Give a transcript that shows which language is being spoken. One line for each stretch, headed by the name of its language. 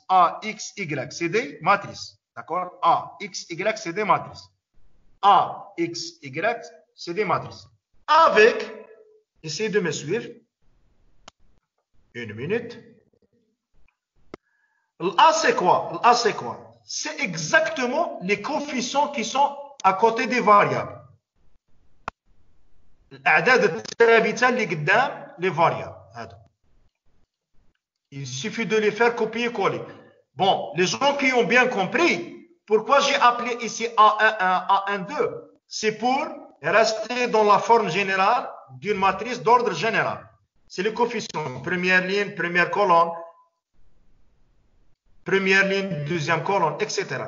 French: A, X, Y, c'est des matrices, d'accord? A, X, Y, c'est des matrices. A, X, Y, c'est des matrices. Avec, essayez de me suivre. Une minute. L'A, c'est quoi? L'A, c'est quoi? C'est exactement les coefficients qui sont à côté des variables.
Arabic: الأعداد الثابتة اللي قدام les variables.
French: Il suffit de les faire copier-coller. Bon, les gens qui ont bien compris, pourquoi j'ai appelé ici A11, A12? C'est pour rester dans la forme générale d'une matrice d'ordre général. C'est les coefficients. Première ligne, première colonne, première ligne, deuxième colonne, etc.